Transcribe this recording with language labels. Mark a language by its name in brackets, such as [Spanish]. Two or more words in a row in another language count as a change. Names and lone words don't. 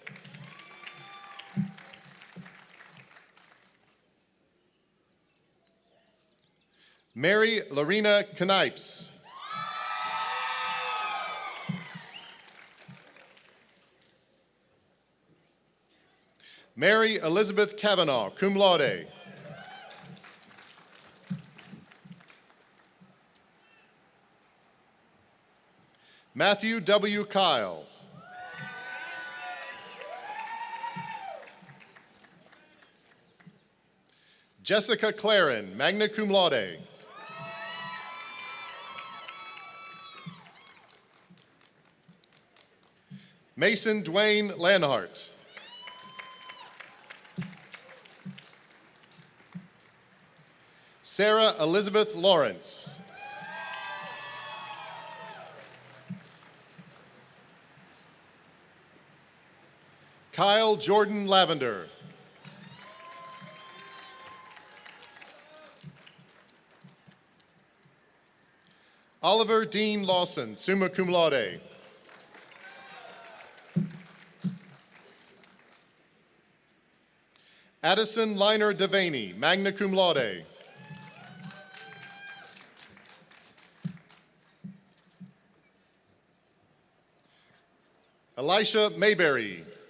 [English] Mary Lorena Knipes. Mary Elizabeth Kavanaugh, [Latin] cum laude. [English] Matthew W. Kyle. Jessica Claren, [Latin] magna cum laude. [English] Mason Dwayne Lanhart. Sarah Elizabeth Lawrence. Kyle Jordan Lavender. Oliver Dean Lawson, [Latin] summa cum laude. [English] Addison Liner Devaney, [Latin] magna cum laude. [English] Elisha Mayberry.